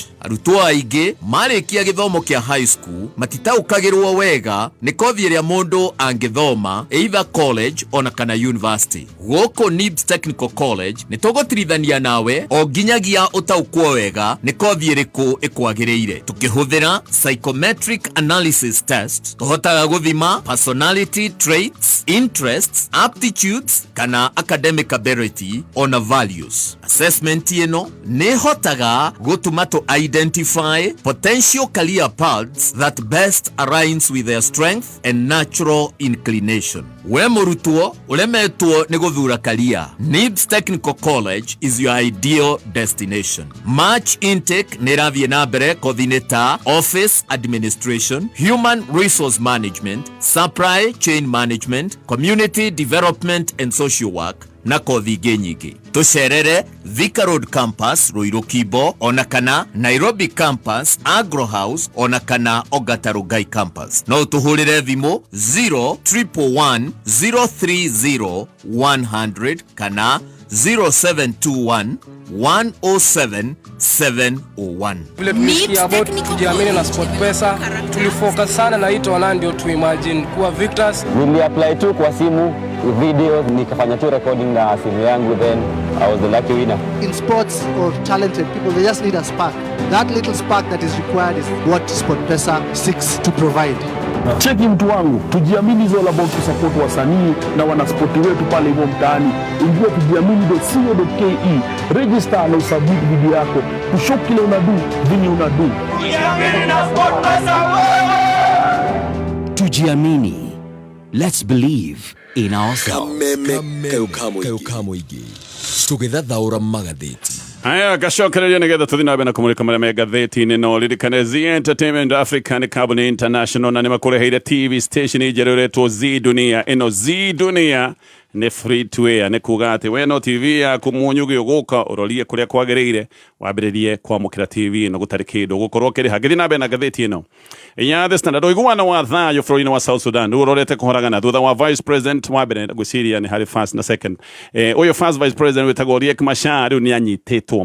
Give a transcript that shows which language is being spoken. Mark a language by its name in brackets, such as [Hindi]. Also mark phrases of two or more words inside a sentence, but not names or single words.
[Kikuyu] Arutwo aingĩ marĩkia gĩthomo kĩa [English] high school [Kikuyu] matitaũkagĩrwo wega nĩ kothi ĩrĩa mũndũ angĩthoma [English] either college [Kikuyu] ona kana university. Gũkũ NIBS Technical College nĩ tũgũtirithania nawe o nginyagia ũtaũkwo wega nĩ kothi ĩrĩkũ ĩkwagĩrĩire. Tũkĩhũthĩra [English] psychometric analysis test [Kikuyu] tũhotaga gũthima [English] personality traits, interests, aptitudes [Kikuyu] kana [English] academic ability [Kikuyu] ona values. [English] Assessment [Kikuyu] ĩno nĩ hotaga gũtũma [English] identify potential career paths that best aligns with their strength and natural inclination. [Kikuyu] We mũrutwo ũremetwo nĩ gũthura career, NIBS Technical College [English] is your ideal destination. March intake [Kikuyu] nĩ ĩrathiĩ na mbere kothi-inĩ ta [English] office administration, human resource management, supply chain management, community development and social work [Kikuyu] na kothi ingĩ nyingĩ. Tũcerere Thika Road Campus Ruiru Kimbo, ona kana Nairobi Campus Agro House, ona kana Ongata Rongai Campus. No ũtũhũrĩre thimũ 0111 030 100 kana 0721 107 701. [Swahili] Vile tulisikia about kujiamini na SportPesa, tulifocus sana na hii toana ndio tu imagine kuwa victors. Nili apply tu kwa simu video, nikafanya tu recording na simu yangu, [English] then I was the lucky winner. In sports or talented people, they just need a spark. That little spark that is required is what SportPesa seeks to provide. [Swahili] Cheki mtu wangu, tujiamini [English] is all about to support [Swahili] wasanii na wanaspoti wetu pale hivyo mtaani. Ingia tujiamini.co.ke, register na usubmit video yako, kushow kile unadu, vini unadu. Tujiamini na SportPesa. Tujiamini. [English] Let's believe in ourselves. [Kikuyu] Kayukamo igi. Tũgĩthathaũra magathĩti. Aya gacokereria nĩgetha tũthiĩ na mbere na kũmũrĩka marĩa me ngathĩti-inĩ no ririkane Z Entertainment Africa nĩ kambuni international na nĩmakũreheire [English] TV station [Kikuyu] njerũ ĩretwo Z Dunia. Ĩno Z Dunia nĩ [English] free to air, [Kikuyu] nĩ kuga atĩ we no TV yaku munyuge ũgũka ũrorie kũrĩa kwagĩrĩire wambĩrĩrie kwamũkĩra TV ĩno gũtarĩ kĩndũ gũkorwo kĩrĩha. Ngĩthiĩ na mbere na ngathĩti ĩno ya The Standard. Ũiguano wa thayũ bũrũri-inĩ wa South Sudan rĩu ũrorete kũhoragana thutha wa Vice President wa mbere gwĩciria nĩ harĩ first na second. Ũyũ first Vice President wĩtagwo Riek Machar rĩu nĩ anyitĩtwo.